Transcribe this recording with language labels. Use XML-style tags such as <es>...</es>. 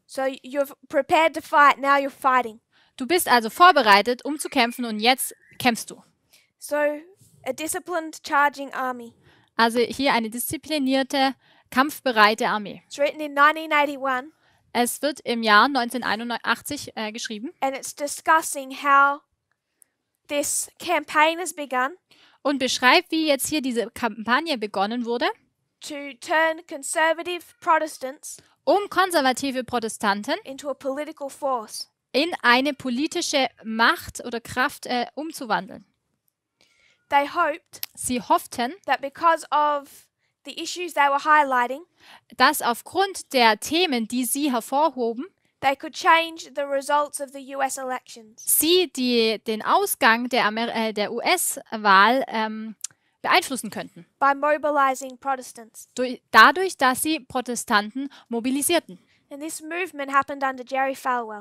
<en>So you're prepared to fight, now you're fighting.</en> <de>Du bist also vorbereitet, um zu kämpfen und jetzt kämpfst du.</de> <en>So a disciplined charging army.</en> <de>Also hier eine disziplinierte, kampfbereite Armee.</de> <en>It's written in 1981</en> <de>Es wird im Jahr 1981 geschrieben</de> <en>and it's discussing how this campaign has begun</en> <de>und beschreibt, wie jetzt hier diese Kampagne begonnen wurde,</de> <en>to turn conservative Protestants</en> <de>um konservative Protestanten</de> <en>into a political force.</en> <de>in eine politische Macht oder Kraft umzuwandeln.</de> <en>They hoped</en> <de>Sie hofften,</de> <en>that because of the issues they were highlighting,</en> <de>dass aufgrund der Themen, die sie hervorhoben,</de> <en>they could change the results of the US elections.</en> <de>sie den Ausgang der US-Wahl beeinflussen könnten.</de> <en>By mobilizing Protestants.</en> <de>Dadurch, dass sie Protestanten mobilisierten.</de> <en>And this movement happened under Jerry Falwell.</en>